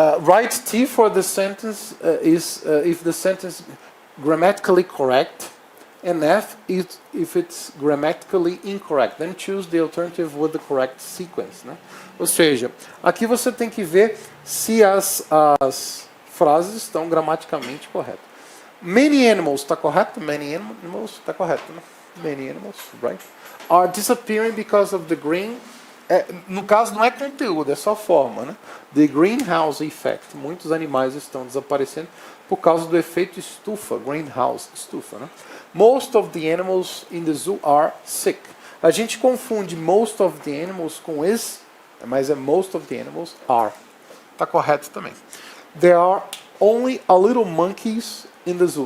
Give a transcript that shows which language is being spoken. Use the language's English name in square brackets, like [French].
[English] Write T for the sentence is if the sentence grammatically correct. And F if it's grammatically incorrect. Then choose the alternative with the correct sequence. Né? [Portuguese] Ou seja, aqui você tem que ver se as frases estão gramaticamente corretas. [English] Many animals, [Portuguese] está correto? Many animals, está correto. [English] Né? Many animals, right? Are disappearing because of the green. [Portuguese] No caso não é conteúdo, é só forma. Né? [English] The greenhouse effect. [Portuguese] Muitos animais estão desaparecendo por causa do efeito estufa. Greenhouse, estufa. Né? [English] Most of the animals in the zoo are sick. [Portuguese] A gente confunde [English] most of the animals com is, mas é most of the animals are. [Portuguese] Está correto também. [English] There are only a little monkeys in the zoo.